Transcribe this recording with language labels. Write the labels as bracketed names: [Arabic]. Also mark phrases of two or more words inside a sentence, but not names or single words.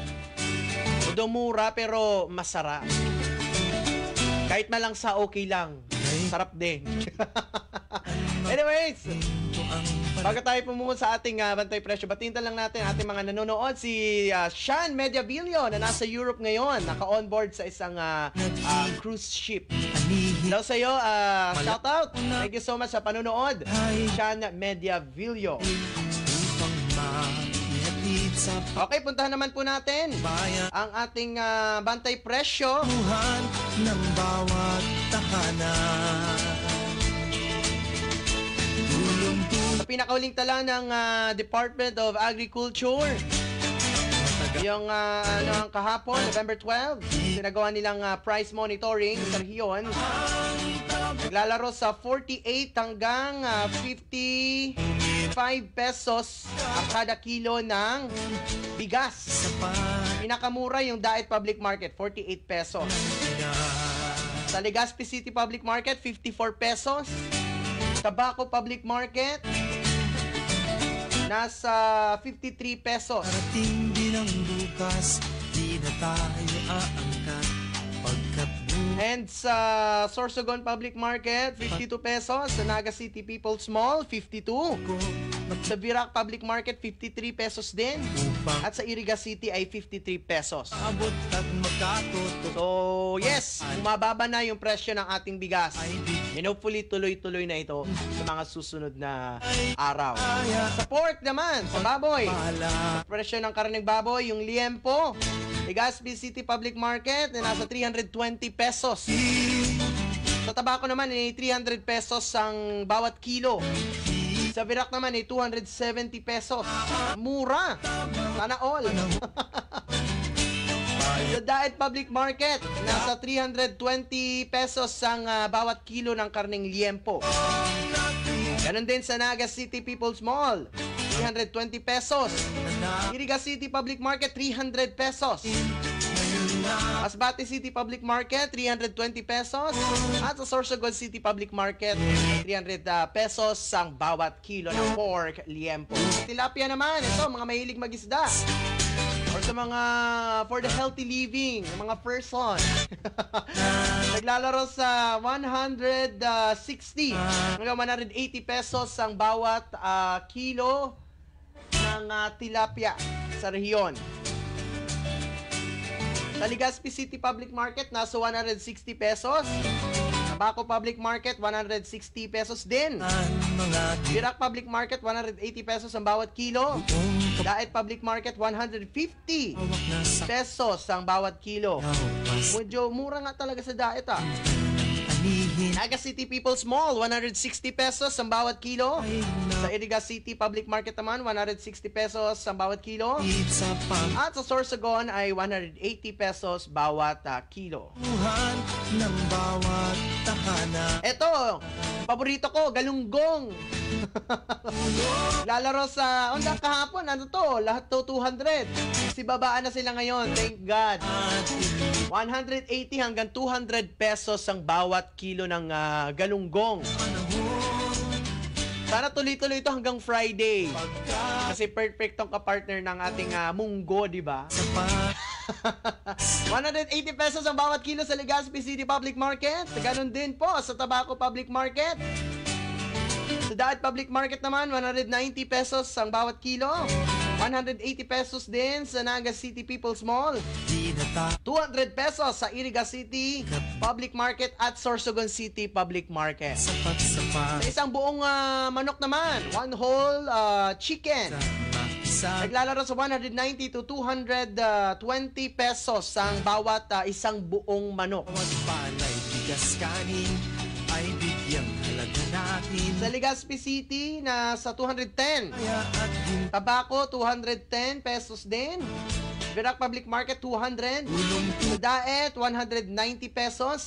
[Filipino] Although mura pero masarap. Kahit malang sa okay lang, sarap din. Anyways, bago tayo pumunta sa ating bantay presyo, batintan lang natin ating mga nanonood. Si Sean Mediavillo na nasa Europe ngayon, naka-onboard sa isang cruise ship. Hello sa iyo, shout out. [English] Thank you so much [Filipino] sa panonood, Sean Mediavillo. Okay, puntahan naman po natin ang ating bantay presyo ng bawat tahanan. Sa pinakauling tala ng Department of Agriculture, yung kahapon, November 12, sinagawa nilang price monitoring sa rehiyon. Naglalaro sa 48 hanggang 55 pesos ang kada kilo ng bigas. Pinakamura yung Daet Public Market, 48 pesos. Sa Legazpi City Public Market, 54 pesos. Tabaco Public Market, nasa 53 pesos. Parating din ang bukas, di na tayo aangkat. And sa Sorsogon Public Market, 52 pesos. Sa Naga City People's Mall, 52. Sa Virac Public Market, 53 pesos din. At sa Iriga City ay 53 pesos. [English] So, yes, [Filipino] umababa na yung presyo ng ating bigas. [English] And hopefully, [Filipino] tuloy-tuloy na ito sa mga susunod na araw. Sa pork naman, sa baboy, sa presyo ng karneng baboy, yung liempo, Legazpi City Public Market na nasa 320 pesos. Sa tabako naman ay 300 pesos ang bawat kilo. Sa Sa Virac naman ay 270 pesos. Mura. Sana all. Sa Daet Public Market, nasa 320 pesos ang bawat kilo ng karneng liempo. Ganon din sa Naga City People's Mall, 320 pesos. Iriga City Public Market, 300 pesos. Masbate City Public Market, 320 pesos. At sa Sorsogon City Public Market, 300 pesos ang bawat kilo ng pork liempo. Sa tilapia naman, ito, mga mahilig mag-isda. [English] Or [Filipino] sa mga [English] for the healthy living, [Filipino] mga person. Naglalaro sa 160 hanggang 180 pesos ang bawat kilo ng tilapia sa rehiyon. Sa Legazpi City Public Market, nasa 160 pesos. Tabaco Public Market, 160 pesos din. Virac Public Market, 180 pesos ang bawat kilo. Daet Public Market, 150 pesos ang bawat kilo. Medyo mura nga talaga sa Daet Naga City People's Mall, 160 pesos ang bawat kilo. Sa Iriga City Public Market naman, 160 pesos ang bawat kilo. At sa Sorsogon ay 180 pesos bawat kilo. Ito, paborito ko, galunggong. Lalaro sa onda kahapon, ano to? Lahat to 200. Si babaan na sila ngayon, [English] thank God. [Filipino] 180 hanggang 200 pesos ang bawat kilo ng galunggong. Sana tuloy-tuloy ito hanggang Friday. Kasi perfect tong kapartner ng ating munggo, di ba? 180 pesos ang bawat kilo sa Legazpi City Public Market. Ganon din po sa Tabaco Public Market. Sa Daet Public Market naman, 190 pesos ang bawat kilo. 180 pesos din sa Naga City People's Mall. 200 pesos sa Iriga City Public Market at Sorsogon City Public Market. Sa isang buong manok naman, [English] one whole chicken. [Filipino] Naglalaro sa 190 to 220 pesos ang bawat isang buong manok. Sa Legazpi City, nasa 210. Tabaco, 210 pesos din. Virac Public Market, 200. Sa Daet, 190 pesos.